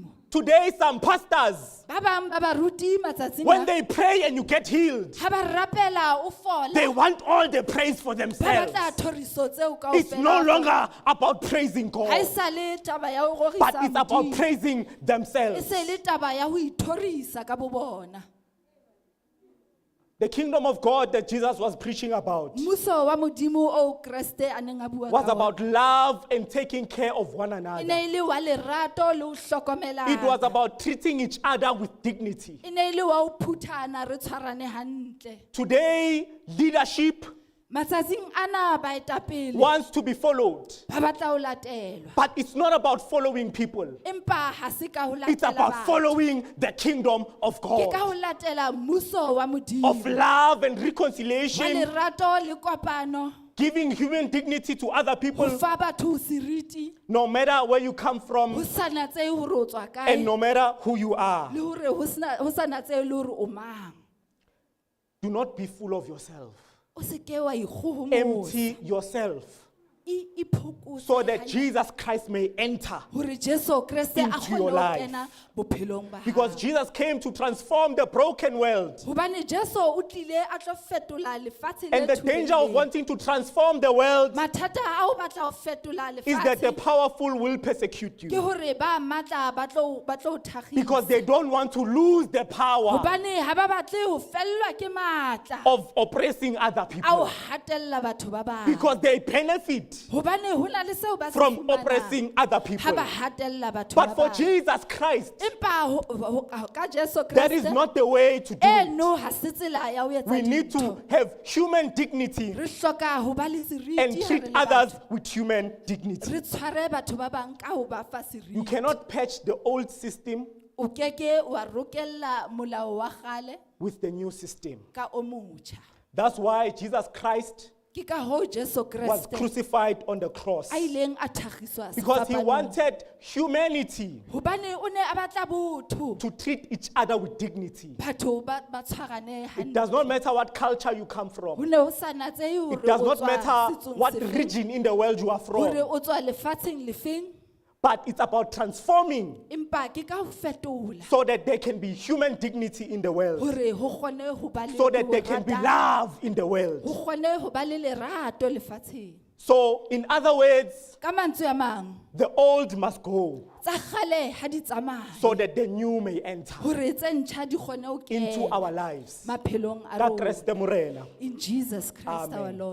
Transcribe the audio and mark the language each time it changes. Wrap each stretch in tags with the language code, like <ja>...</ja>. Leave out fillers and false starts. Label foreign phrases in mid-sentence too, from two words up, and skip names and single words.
<en>Today, some pastors,</en> <st>Ba bang ba baruti matsatsing</st> <en>when a, they pray and you get healed,</en> <st>ha ba rapela o fola,</st> <en>they want all the praise for</en> <st>ba</st> <en>themselves.</en> <st>batla thoriso tseo</st> <en>It's</en> <st>kaofela.</st> <en>no longer about praising</en> <st>Ha</st> <en>God,</en> <st>esale taba ya ho</st> <en>but</en> <st>rorisa</st> <en>it's about</en> <st>Modimo.</st> <en>praising</en> <st>E</st> <en>themselves.</en> <st>se le taba ya ho ithorisa ka bobona.</st> <en>The kingdom of God that Jesus was preaching about</en> <st>Mmuso wa Modimo o Kriste a neng a bua</st> <en>was</en> <st>ka ona.</st> <en>about love and taking care of one</en> <st>E</st> <en>another.</en> <st>ne e le wa lerato le ho hlokomelana.</st> <en>It was about treating each other with dignity.</en> <st>E ne e le wa ho phuthana re tshwarane hantle.</st> <en>Today, leadership</en> <st>Matsatsing ana baetapele</st> <en>wants to be followed,</en> <st>ba batla ho latelwa.</st> <en>but it's not about following people.</en> <st>Empa ha se ka ho</st> <en>It's</en> <st>latela</st> <en>about</en> <st>batho.</st> <en>following the kingdom of</en> <st>Ke ka</st> <en>God,</en> <st>ho latela mmuso wa</st> <en>of</en> <st>Modimo.</st> <en>love and</en> <st>Wa</st> <en>reconciliation,</en> <st>lerato le kopano.</st> <en>giving human dignity to other</en> <st>Ho</st> <en>people,</en> <st>fa batho seriti.</st> <en>no matter where you come</en> <st>Ho</st> <en>from</en> <st>sa natsehe hore o tswa kae.</st> <en>and no matter who you are.</en> <st>Le hore ho sa natsehe le hore o mang.</st> <en>Do not be full of yourself.</en> <st>O se ke wa ikgohomosa.</st> <en>Empty yourself</en> <st>Iphokose</st> <en>so that</en> <st>hantle.</st> <en>Jesus Christ may enter.</en> <st>Hore Jesu Kriste a</st> <en>into your</en> <st>kgone ho</st> <en>life.</en> <st>kena bophelong ba</st> <en>Because</en> <st>hao.</st> <en>Jesus came to transform the broken world.</en> <st>Hobane Jesu o tlile a tlo fetola lefatshe le</st> <en>And the danger of</en> <st>thubehileng.</st> <en>wanting to transform the world</en> <st>Mathata a o batla ho fetola</st> <en>is that the</en> <st>lefatshe</st> <en>powerful will persecute</en> <st>ke</st> <en>you.</en> <st>hore ba matla ba tlo thakgisa.</st> <en>Because they don't want to lose the power</en> <st>Hobane ha ba batle ho fellwa ke matla</st> <en>of oppressing other</en> <st>a ho</st> <en>people.</en> <st>hatella batho ba bang.</st> <en>Because they benefit</en> <st>Hobane ho na le seo ba se</st> <en>from</en> <st>fumanang</st> <en>oppressing other</en> <st>ha</st> <en>people.</en> <st>ba hatella batho</st> <en>But</en> <st>ba</st> <en>for</en> <st>bang.</st> <en>Jesus Christ,</en> <st>Empa ka Jesu</st> <en>that is</en> <st>Kriste</st> <en>not the way to do it.</en> <st>eno ha se tsela ya ho etsa</st> <en>We need</en> <st>dintho.</st> <en>to have human dignity</en> <st>Re hloka ho ba le seriti</st> <en>and</en> <st>ha re</st> <en>treat</en> <st>le</st> <en>others</en> <st>batho.</st> <en>with human dignity.</en> <st>Re tshware batho ba bang ka ho ba fa</st> <en>You</en> <st>seriti.</st> <en>cannot patch the old system</en> <st>O keke wa rokella molao wa kgale</st> <en>with the new system.</en> <st>ka o motjha.</st> <en>That's why Jesus Christ</en> <st>Ke Ke ka hoo Jesu</st> <en>was</en> <st>Kriste</st> <en>crucified on the cross.</en> <st>a ileng a thagiswa</st> <en>Because he</en> <st>sefapanong.</st> <en>wanted humanity</en> <st>Hobane o ne a batla botho.</st> <en>to treat each other with dignity.</en> <st>Batho ba tshwarane</st> <en>It</en> <st>hantle.</st> <en>does not matter what culture you come</en> <st>Ho</st> <en>from.</en> <st>ne ho sa natsehe hore</st> <en>It does</en> <st>o</st> <en>not</en> <st>tswa</st> <en>matter</en> <st>setsong</st> <en>what</en> <st>sefeng,</st> <en>region in the world you are</en> <st>hore</st> <en>from.</en> <st>o tswa lefatsheng lefeng,</st> <en>But it's about transforming</en> <st>empa ke ka ho fetola</st> <en>so that there can be human dignity in the world.</en> <st>hore ho kgone ho ba le</st> <en>So that there can be</en> <st>borata,</st> <en>love in the</en> <st>ho</st> <en>world.</en> <st>kgone ho ba le lerato lefatsheng.</st> <en>So, in other words,</en> <st>Ka mantswe a mang,</st> <en>the old must go</en> <st>tsa kgale ha di tsamaya</st> <en>so that the new may enter</en> <st>hore tse ntjha di kgone ho</st> <en>into</en> <st>kena</st> <en>our lives.</en> <st>maphelong a Ka rona. Kreste Morena.</st> <en>In Jesus Christ our Amen.</en>